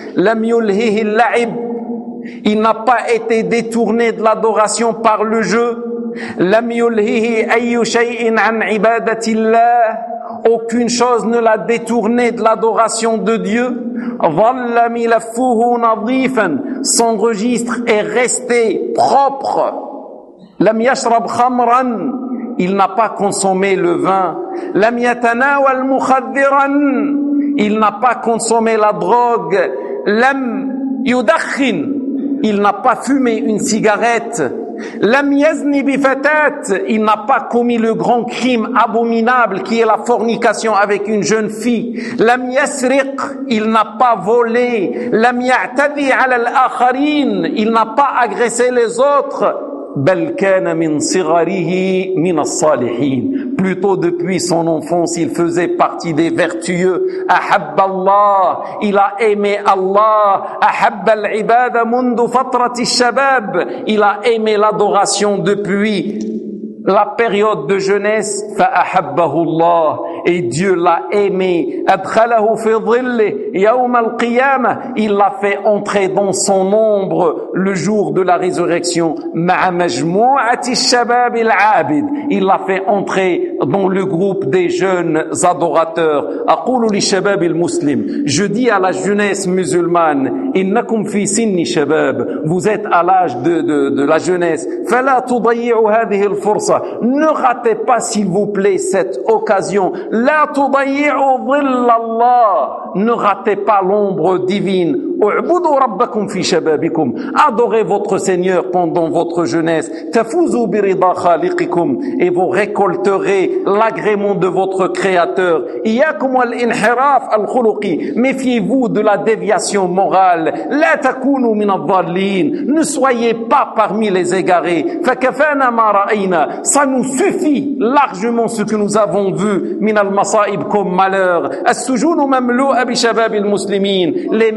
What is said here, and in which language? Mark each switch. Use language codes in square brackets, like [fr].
[ar] لم يلهه اللعب. [fr] Il n'a pas été détourné de l'adoration par le jeu. [ar] لم يلهه أي شيء عن عبادة الله. [fr] Aucune chose ne l'a détourné de l'adoration de Dieu. [ar] ظل ملفه نظيفا. [fr] Son registre est resté propre. [ar] لم يشرب خمرا. [fr] Il n'a pas consommé le vin. [ar] لم يتناول مخدرا. [fr] Il n'a pas consommé la drogue. [ar] لم يدخن. [fr] Il n'a pas fumé une cigarette. [ar] لم يزني بفتاة. [fr] Il n'a pas commis le grand crime abominable qui est la fornication avec une jeune fille. [ar] لم يسرق. [fr] Il n'a pas volé. [ar] لم يعتدي على الآخرين. [fr] Il n'a pas agressé les autres. [ar] بل كان من صغره من الصالحين. [fr] Plutôt depuis son enfance, il faisait partie des vertueux. [ar] أحب الله. [fr] Il a aimé Allah. [ar] أحب العبادة منذ فترة الشباب. [fr] Il a aimé l'adoration depuis la période de jeunesse. [ar] فأحبه الله. [fr] Et Dieu l'a aimé. [ar] أدخله في ظله يوم القيامة. [fr] Il l'a fait entrer dans son ombre le jour de la résurrection. [ar] مع مجموعة الشباب العابد. [fr] Il l'a fait entrer dans le groupe des jeunes adorateurs. [ar] أقول للشباب المسلم. [fr] Je dis à la jeunesse musulmane. [ar] إنكم في سن شباب. [fr] Vous êtes à l'âge de la jeunesse. [ar] فلا تضيع هذه الفرصة. [fr] Ne ratez pas, s'il vous plaît, cette occasion. [ar] لا تضيع ظل الله. [fr] Ne ratez pas l'ombre divine. [ar] اعبدوا ربكم في شبابكم. [fr] Adorez votre Seigneur pendant votre jeunesse. [ar] تفوزوا برضا خالقكم. [fr] Et vous récolterez l'agrément de votre Créateur. [ar] إياكم والانحراف الخلقي. [fr] Méfiez-vous de la déviation morale. [ar] لا تكونوا من الضالين. [fr] Ne soyez pas parmi les égarés. [ar] فكفانا ما رأينا. [fr] Ça nous suffit largement ce que nous avons vu. [ar] من المصائب [fr] comme malheur. [ar] السجون مملوءة بشباب المسلمين.